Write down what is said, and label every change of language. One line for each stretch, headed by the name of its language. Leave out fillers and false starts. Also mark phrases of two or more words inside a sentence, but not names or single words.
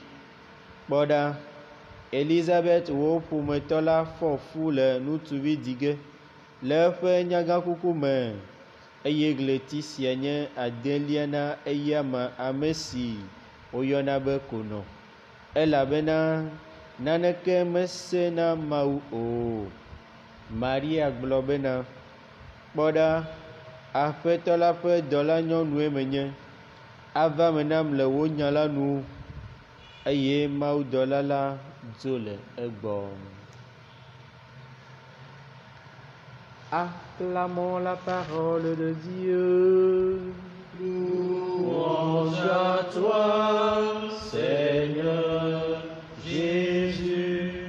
Ewe: Kpɔ ɖa, Elizabeth wò ƒometɔ la fɔ fu le ŋutsuvi di ge le eƒe nyagãkuku me, eye ɣleti sia nye adelia na eya ame si woyɔna be konɔ, elabena naneke mesẽ na Mawu o. Maria gblɔ bena, kpɔ ɖa, Aƒetɔ la ƒe dɔlanyɔnue menye, ava me nam le wò nya la nu, eye mawudɔla la dzo le egbɔ.
French: Acclamons la parole de Dieu. Louange à toi, Seigneur Jésus.